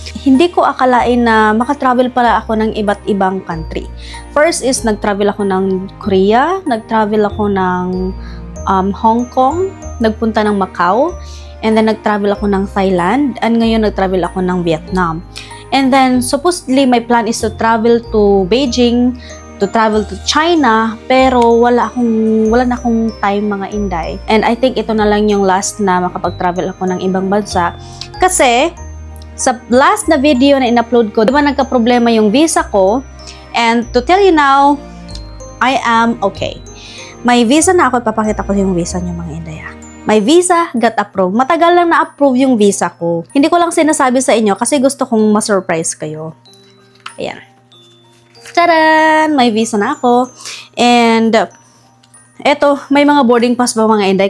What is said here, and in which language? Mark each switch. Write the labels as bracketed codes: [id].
[tl] Hindi ko akalain na makatravel pala ako ng iba't ibang country. First is nag-travel ako ng Korea, nag-travel ako ng Hong Kong, nagpunta ng Macau, and then nag-travel ako ng Thailand, and ngayon nag-travel ako ng Vietnam. [en] And then, supposedly, my plan is to travel to Beijing, to travel to China, [tl] pero wala na akong time mga Inday. [en] And I think [tl] ito na lang yung last na makapag-travel ako ng ibang bansa. Kasi, sa last na video na in-upload ko, diba nagka-problema yung visa ko? [en] And to tell you now, I am okay. [tl] May visa na ako, ipapakita ko yung visa niyo mga Inday. [en] My visa got approved. [tl] Matagal lang na-approve yung visa ko. Hindi ko lang sinasabi sa inyo kasi gusto kong ma-surprise kayo. Ayan. Tcharan! May visa na ako. And, eto, may mga boarding pass ba mga Inday?